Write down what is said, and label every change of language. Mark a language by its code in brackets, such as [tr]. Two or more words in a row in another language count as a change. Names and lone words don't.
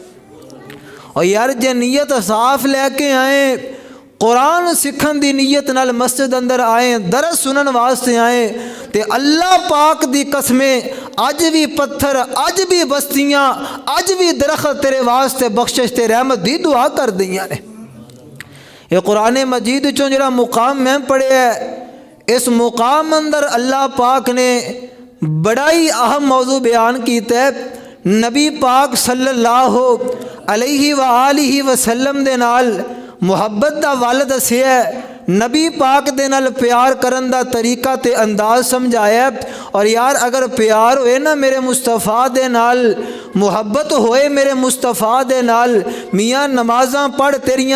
[pa] اور یار جے نیت صاف لیکے آئے، قرآن سکھن دی نیت نال مسجد اندر آئے، درس سنن واسطے آئے، تے اللہ پاک دی قسمیں اج بھی پتھر، اج بھی بستیاں، اج بھی درخت تیرے واسطے بخشش تے رحمت دی دعا کر دیاں نے. یہ قرآن مجید چوں جہڑا مقام میں پڑھیا ہے، اس مقام اندر اللہ پاک نے بڑا ہی اہم موضوع بیان کیتا ہے. نبی پاک [ar] صلى الله عليه وسلم [pa] دے نال محبت دا ول دسیا، نبی پاک دے نال پیار کرن دا طریقہ تے انداز سمجھایا. اور یار اگر پیار ہوئے نا میرے مصطفیٰ دے نال، محبت ہوئے میرے مصطفیٰ دے نال، میاں نمازاں پڑھ، تیریاں